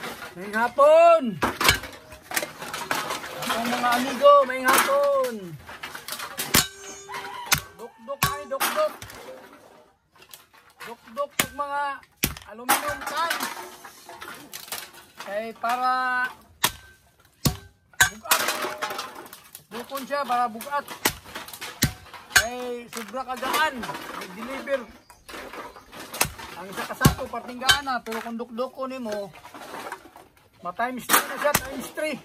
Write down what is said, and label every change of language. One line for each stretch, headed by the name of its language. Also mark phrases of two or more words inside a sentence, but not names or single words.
Cebuano: Maayong hapon! Ang mga amigo, maayong hapon! Duk-duk ay duk-duk! Duk-duk ng mga
English: aluminum cans!
Cebuano: Ay para bugat! Dukon siya para bugat! Ay sobra kagaan! Nag-deliver! Ang isa kasako, partinggaan na, pero kung duk-duk ni mo, ma-times 2 na siya, times 3.